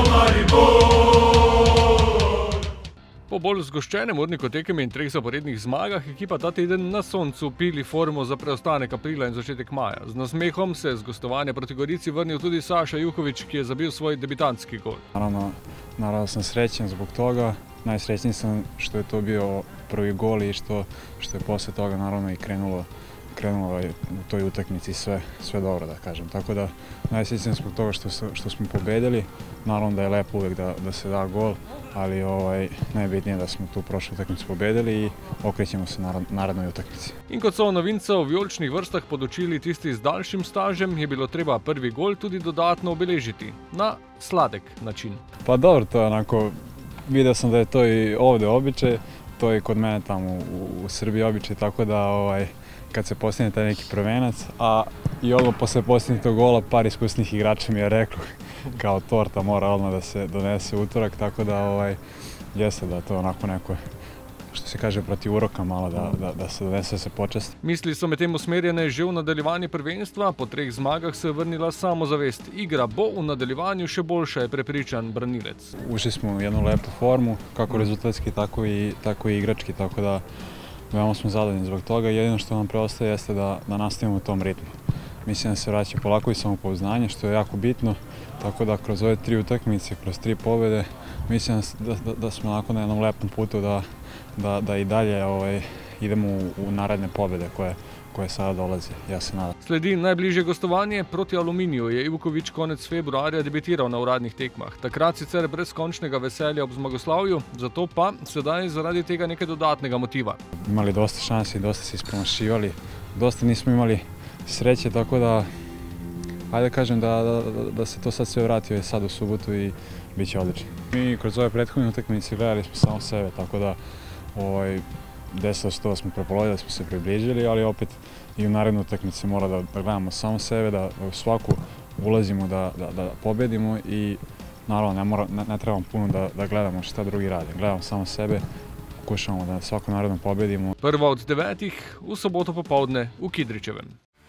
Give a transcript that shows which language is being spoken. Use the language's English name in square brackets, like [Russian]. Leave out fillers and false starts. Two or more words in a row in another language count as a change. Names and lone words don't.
[Slovenian] Po bolj zgoščenem urniku tekem in 3 zaporednih zmagah ekipa ta teden na soncu pili formo za preostanek aprila in začetek maja. Z nasmehom se z gostovanja proti Gorici vrnil tudi Saša Juhović, ki je zabil svoj debitantski gol. [Serbian] Naravno sam srećan zbog toga. Najsrećniji sam što je to bio prvi gol i što je poslije toga naravno i krenulo u toj utakmici sve dobro, da kažem. Tako da najsrećniji sam zbog toga što smo pobedili. Naravno da je lepo uvijek da se da gol, ali najbitnije je da smo tu prošlu utakmicu pobedili i okrećemo se narednoj utakmici. [Slovenian] In kot so novinca v vijoličnih vrstah podučili tisti z daljšim stažem, je bilo treba prvi gol tudi dodatno obeležiti na sladek način. [Serbian] Pa dobro, to je onako, vidio sam da je to i ovdje običaj, to je i kod mene tamo u Srbiji običaj, tako da kad se postigne taj neki prvenac, a i odmah posle postignutog gola par iskusnih igrača mi je reklo kao torta mora odmah da se donese utorak, tako da jeste da to onako neko, što se kaže, protiv uroka malo da se donese, da se počasti. [Slovenian] Misli so medtem usmerjene že v nadaljevanje prvenstva, po 3 zmagah se je vrnila samozavest. Igra bo v nadaljevanju še boljša, je prepričan branilec. [Serbian] Ušli smo u jednu lepu formu, kako rezultatski, tako i igrački, tako da veoma smo zadovoljni zbog toga. Jedino što nam preostaje jeste da nastavimo u tom ritmu. Mislim da se vraća polako i samopouzdanje, što je jako bitno, tako da kroz ove 3 utakmice, kroz 3 pobjede, mislim da smo onako na jednom lepom putu da i dalje idemo u naredne pobjede koje sada dolaze, ja se nadam. [Slovenian] Sledi najbližje gostovanje proti Aluminiju. Je Ivković konec februarja debitiral na uradnih tekmah. Takrat sicer brez končnega veselja ob zmagoslavju, zato pa sedaj zaradi tega nekaj dodatnega motiva. [Serbian] Imali dosta šansi, dosta se ispromašivali, dosta nismo imali sreće, tako da ajde kažem da se to sad sve vrati sad u subotu i bit će odlično. Mi kroz ove prethodne utakmice gledali smo samo sebe, tako da desilo se to da smo prepolovili, da smo se približili, ali opet i u narednu utakmicu mora da gledamo samo sebe, da u svaku ulazimo da pobedimo i naravno ne trebamo puno da gledamo šta drugi rade. Gledamo samo sebe, pokušamo da svaku narednu pobedimo. [Slovenian] Prva od 9 v soboto popoldne v Kidričevem.